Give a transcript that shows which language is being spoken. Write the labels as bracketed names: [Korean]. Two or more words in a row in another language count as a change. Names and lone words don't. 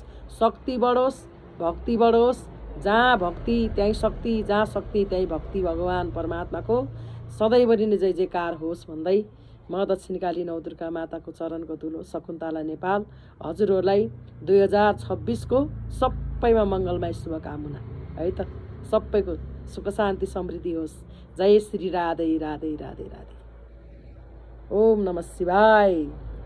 [Nepali] शक्ति बढोस्, भक्ति बढोस्। जहाँ भक्ति त्यहीँ शक्ति, जहाँ शक्ति त्यहीँ भक्ति भगवान परमात्माको सधैँभरि नै जय जयकार होस् भन्दै म दक्षिणकाली नवदुर्गा माताको चरणको धुलो शकुन्तला नेपाल हजुरहरूलाई 2026 को सबैमा मङ्गलमय शुभकामना है त। सबैको सुख शान्ति समृद्धि होस्। जय श्री राधे राधे राधे राधे। [Sanskrit] ओम नमः शिवाय।